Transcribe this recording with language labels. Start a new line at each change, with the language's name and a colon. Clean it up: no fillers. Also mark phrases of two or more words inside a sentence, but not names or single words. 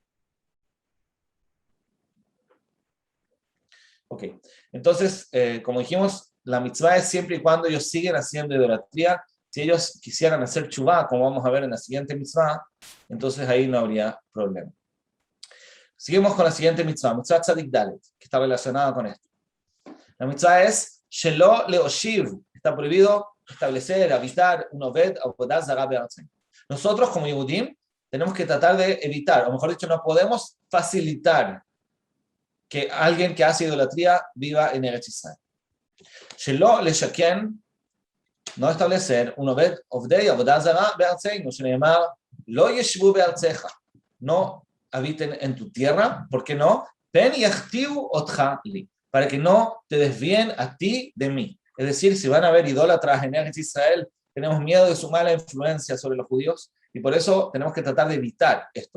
Spanish: Ok, entonces, como dijimos, la mitzvah es siempre y cuando ellos siguen haciendo idolatría. Si ellos quisieran hacer chuvá, como vamos a ver en la siguiente mitzvah, entonces ahí no habría problema. Seguimos con la siguiente mitzvah,
Hebrew: מצוה צדי דלת,
Spanish: que está relacionada con esto. La mitzvah es
Hebrew: שלא להושיב,
Spanish: está prohibido establecer, habitar un
Hebrew: עובד עבודה זרה בארצנו.
Spanish: Nosotros como Yehudim tenemos que tratar de evitar, o mejor dicho, no podemos facilitar que alguien que hace idolatría viva en Eretz Israel.
Hebrew: שלא לשכן,
Spanish: no establecer un
Hebrew: עובד עובדי עבודה זרה בארצנו שנאמר לא ישבו בארצך,
Spanish: no habiten en tu tierra, ¿por qué no?
Hebrew: פן יחטיאו אותך לי,
Spanish: para que no te desvíen a ti de mí. Es decir, si van a haber idólatras en Eretz Israel, tenemos miedo de su mala influencia sobre los judíos y por eso tenemos que tratar de evitar esto.